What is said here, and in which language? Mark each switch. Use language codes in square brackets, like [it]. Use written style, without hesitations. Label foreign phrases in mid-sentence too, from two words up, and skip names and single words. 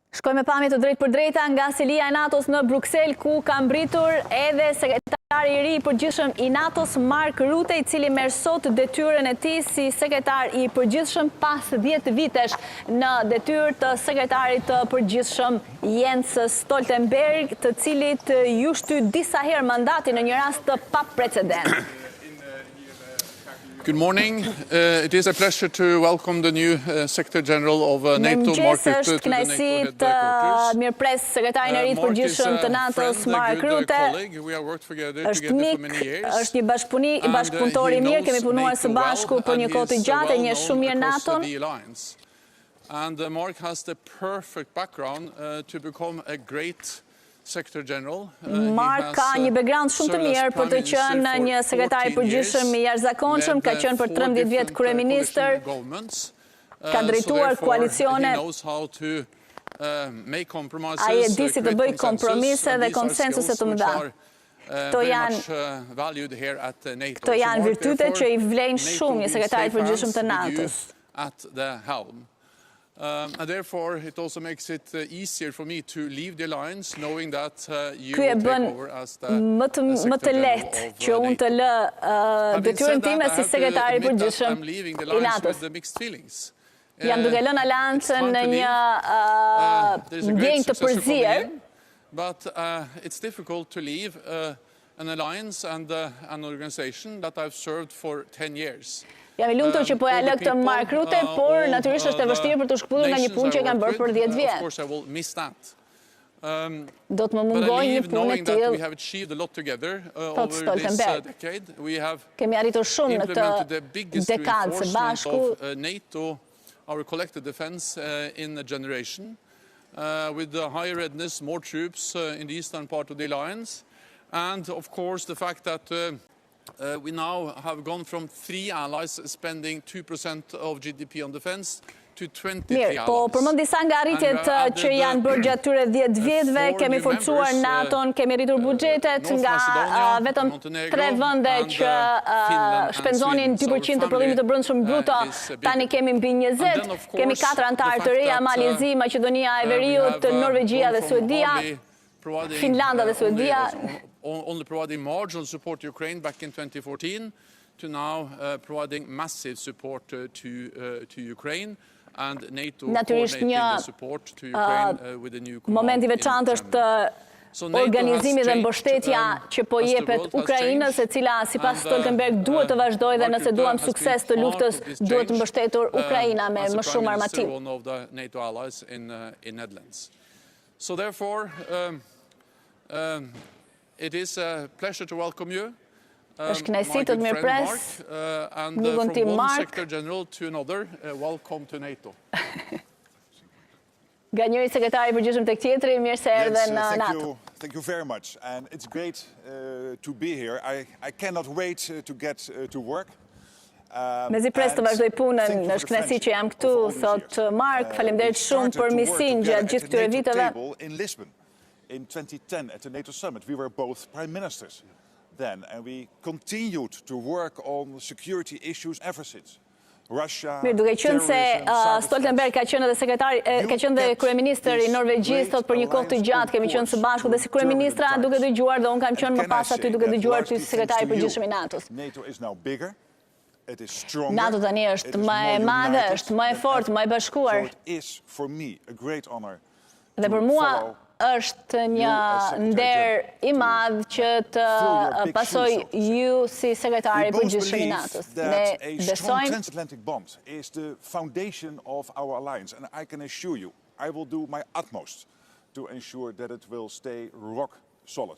[sq] Shkojmë me pamje të drejtpërdrejta nga selia e NATO-s në Bruksel, ku ka mbritur edhe sekretari i ri i përgjithshëm i NATO-s, Mark Rutte, i cili merr sot detyrën e tij si sekretar i përgjithshëm pas 10 vitesh në detyrë të sekretarit të përgjithshëm Jens Stoltenberg, të cilit ju shty disa herë mandati në një rast të paprecedent. [en] Good morning. It is a pleasure to welcome the new Secretary General of NATO, Mark Rutte, to the NATO headquarters. [sq] Mirëpres sekretarin e ri të përgjithshëm të NATO-s, Mark Rutte. Është mik, është një bashkëpunëtor i mirë, kemi punuar së bashku për një kohë të gjatë, e njeh shumë mirë NATO-n. [en] And Mark has the perfect background to become a great Secretary General. [sq] Mark ka një background shumë të mirë për të qenë një sekretar i përgjithshëm i jashtëzakonshëm, ka qenë për 13 vjet kryeministër, ka drejtuar koalicione. Ai e di si të bëj kompromise dhe konsensuse të mëdha. Këto janë virtyte që i vlejnë shumë një sekretar i përgjithshëm të NATO-s. [en] And therefore, it also makes it easier for me to leave the alliance, knowing that you will take over as the [sq] më të lehtë që unë të lë detyrën time si sekretar i përgjithshëm i NATO-s. Jam duke lënë aleancën në një ndjenjë të përzier. [en] But it's difficult to leave an alliance and an organization that I've served for 10 years. [sq] Jam i lumtur që po ja lë këtë Mark Rutte, por natyrisht është e vështirë për të shkëputur nga një punë që kanë bërë për 10 vjet. Do të më mungoj një punë e tillë, thot Stoltenberg. Kemi arritur shumë në këtë dekadë së bashku. [en] Our collective defense in a generation, with the higher readiness, more troops in the eastern part of the alliance, and of course the fact that we now have gone from 3 allies spending 2% of GDP on defense to 23 allies. [sq] Po përmend disa nga arritjet që janë bërë gjatë këtyre 10 vjetëve, kemi forcuar NATO-n, kemi rritur buxhetet nga vetëm 3 vende që shpenzonin 2% të prodhimit të brendshëm bruto, tani kemi mbi 20, kemi 4 antarë të reja, Malezi, Maqedonia e Veriut, Norvegjia dhe Suedia, Finlanda dhe Suedia. [en] Only providing marginal support to Ukraine back in 2014 to now providing massive support to Ukraine, and NATO coordinating the support to Ukraine with the new command. [sq] Momenti veçantë është organizimi dhe mbështetja që po jepet Ukrainës, e cila sipas Stoltenberg duhet të vazhdojë dhe nëse duam sukses të luftës, duhet të mbështetur Ukraina me më shumë armatim. [en] One of the NATO allies in Netherlands. So therefore, it is a pleasure to welcome you, my good friend Mark, and from one Secretary General to another, welcome to NATO. [sq] Nga njëri sekretari i përgjithshëm tek tjetri, mirë se erdhe në NATO. [en] Thank you very much, and it's great to be here. I cannot wait to get to work. [sq] Mezi pres të vazhdoj punën, është kënaqësi që jam këtu, thot Mark, faleminderit shumë për misinë gjatë gjithë këtyre viteve. [en] In 2010, at the NATO summit, we were both prime ministers then, and we continued to work on security issues ever since. Russia, [sq] mirë, duke qenë se Stoltenberg ka qenë edhe sekretari, ka qenë edhe kryeministër i Norvegjisë, thot për një kohë të gjatë kemi qenë së bashku dhe si kryeministra duke dëgjuar, dhe unë kam qenë më pas aty duke dëgjuar ty si sekretari i përgjithshëm i NATO-s. [en] NATO is now bigger. It is stronger. [sq] NATO tani është më e madhe, është më e fortë, më e bashkuar. [en] So it is for me a great honor. [sq] Dhe për mua është një nder i madh që të pasoj ju si sekretari i përgjithshëm i NATO-s. Ne besojmë [en] transatlantic bond is the foundation of our alliance, and I can assure you, I will do my utmost to ensure that it will stay rock solid.